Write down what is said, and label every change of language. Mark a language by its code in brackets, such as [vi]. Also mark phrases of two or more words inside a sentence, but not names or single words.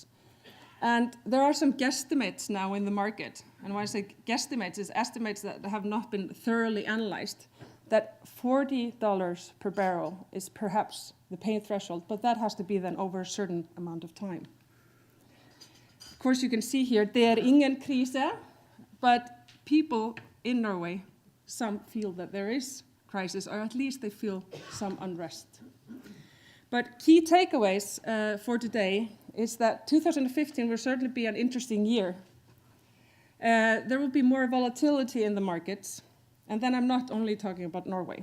[en] And there are some guesstimates now in the market. And when I say guesstimates, it's estimates that have not been thoroughly analyzed, that $40 per barrel is perhaps the pain threshold, but that has to be then over a certain amount of time. Of course, you can see here, [no] det ingen krise, [en] but people in Norway, some feel that there is crisis, or at least they feel some unrest. But key takeaways for today is that 2015 will certainly be an interesting year. There will be more volatility in the markets, and then I'm not only talking about Norway.